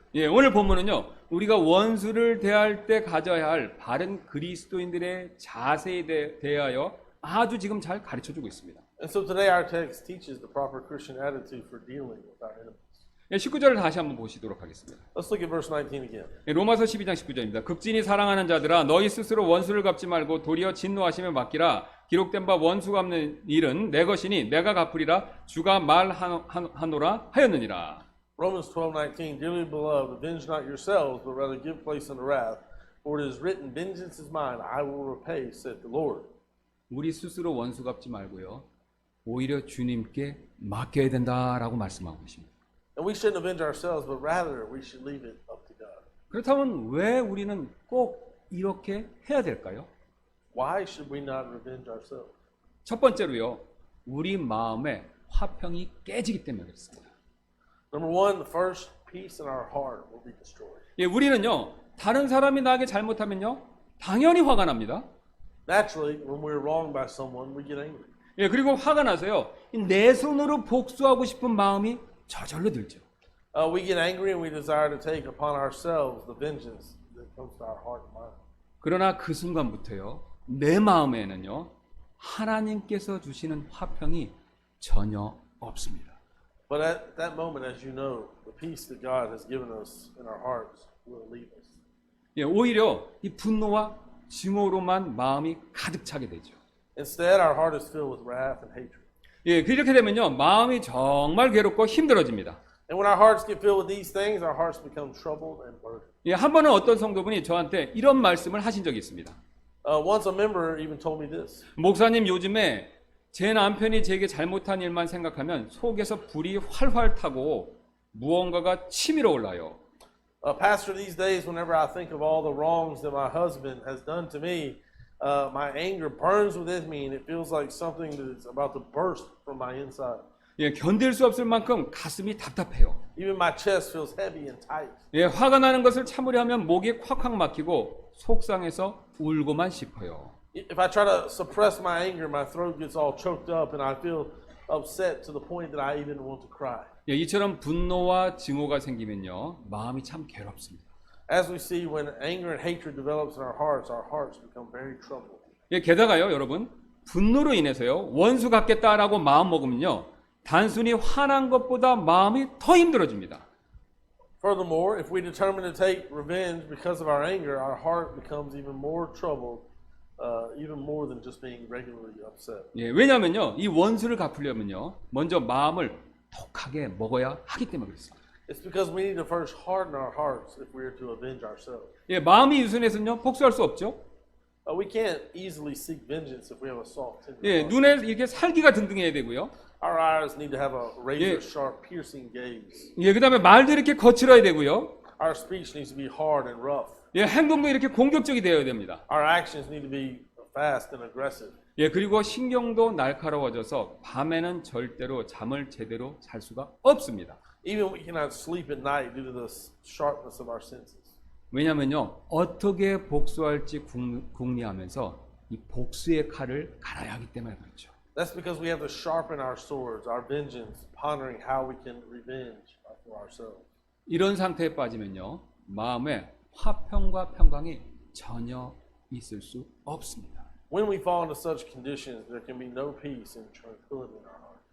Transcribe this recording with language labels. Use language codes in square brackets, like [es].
[ko] 예, 오늘 본문은요, 우리가 원수를 대할 때 가져야 할 바른 그리스도인들의 자세에 대하여 아주 지금 잘 가르쳐주고 있습니다. [en] And so today our text teaches the proper Christian attitude for dealing with our enemies. [ko] 예, 19절을 다시 한번 보시도록 하겠습니다. [en] Let's look at verse 19 again. [ko] 예, 로마서 12장 19절입니다. 극진히 사랑하는 자들아, 너희 스스로 원수를 갚지 말고 도리어 진노하심에 맡기라. 기록된 바 원수 갚는 일은 내 것이니 내가 갚으리라. 주가 말하노라 하였느니라. [en] Romans 12:19, dearly beloved, avenge not yourselves, but rather give place unto wrath. For it is written, vengeance is mine, I will repay, saith the Lord. [ko] 우리 스스로 원수 갚지 말고요, 오히려 주님께 맡겨야 된다라고 말씀하고 계십니다. [en] And we shouldn't avenge ourselves, but rather we should leave it up to God. [ko] 그렇다면 왜 우리는 꼭 이렇게 해야 될까요? [en] why should we not revenge ourselves? [ko] 첫 번째로요. 우리 마음의 화평이 깨지기 때문에 그렇습니다. [en] Number one, the first peace in our heart will be destroyed. [ko] 예, 우리는요. 다른 사람이 나에게 잘못하면요. 당연히 화가 납니다. [en] Naturally, when we're wronged by someone, we get angry. [ko] 예, 그리고 화가 나서요. 내 손으로 복수하고 싶은 마음이 저절로 들죠. [en] We get angry and we desire to take upon ourselves the vengeance that comes to our heart and mind. [ko] 그러나 그 순간부터요. 내 마음에는요. 하나님께서 주시는 화평이 전혀 없습니다. [en] But at that moment, as you know, the peace that God has given us in our hearts will leave us. [ko] 예, 오히려 이 분노와 증오로만 마음이 가득 차게 되죠. [en] Instead, our heart is filled with wrath and hatred. [ko] 예, 그렇게 되면요. 마음이 정말 괴롭고 힘들어집니다. [en] And when our hearts get filled with these things, our hearts become troubled and burdened. [ko] 예, 한 번은 어떤 성도분이 저한테 이런 말씀을 하신 적이 있습니다. [en] Once a member even told me this. [ko] 목사님, 요즘에 제 남편이 제게 잘못한 일만 생각하면 속에서 불이 활활 타고 무언가가 치밀어 올라요. [en] Pastor, these days, whenever I think of all the wrongs that my husband has done to me, my anger burns within me, and it feels like something that is about to burst from my inside. [ko] 예, 견딜 수 없을 만큼 가슴이 답답해요. [en] Even my chest feels heavy and tight. [ko] 예, 화가 나는 것을 참으려 하면 목이 콱콱 막히고 속상해서 울고만 싶어요. [en] If I try to suppress my anger, my throat gets all choked up, and I feel upset to the point that I even want to cry. [ko] 예, 이처럼 분노와 증오가 생기면요, 마음이 참 괴롭습니다. [en] As we see, when anger and hatred develops in our hearts become very troubled. [ko] 예, 게다가요, 여러분, 분노로 인해서요, 원수 갚겠다라고 마음 먹으면요, 단순히 화난 것보다 마음이 더 힘들어집니다. [en] Furthermore, if we determine to take revenge because of our anger, our heart becomes even more troubled, even more than just being regularly upset. [ko] 예, 왜냐하면요, 이 원수를 갚으려면요, 먼저 마음을 독하게 먹어야 하기 때문에 그렇습니다. [en] It's because we need to first harden our hearts if we are to avenge ourselves. [ko] 예, 마음이 유순해서는요, 복수할 수 없죠. [en] We can't easily seek vengeance if we have a soft, tender 예, heart. [ko] 눈에 이렇게 살기가 등등해야 되고요. [en] Our eyes need to have a razor-sharp, piercing gaze. [ko] 예, 그다음에 말도 이렇게 거칠어야 되고요. [en] Our speech needs to be hard and rough. [ko] 예, 행동도 이렇게 공격적이 되어야 됩니다. [en] Our actions need to be fast and aggressive. [ko] 예, 그리고 신경도 날카로워져서 밤에는 절대로 잠을 제대로 잘 수가 없습니다. [en] Even we cannot sleep at night due to the sharpness of our senses. [ko] 왜냐면요, 어떻게 복수할지 궁리하면서 이 복수의 칼을 갈아야 하기 때문에 그렇죠. [en] That's because we have to sharpen our swords, our vengeance, pondering how we can revenge for ourselves. [ko] 이런 상태에 빠지면요, 마음에 화평과 평강이 전혀 있을 수 없습니다. [en] When we fall into such conditions, there can be no peace and tranquility in our heart.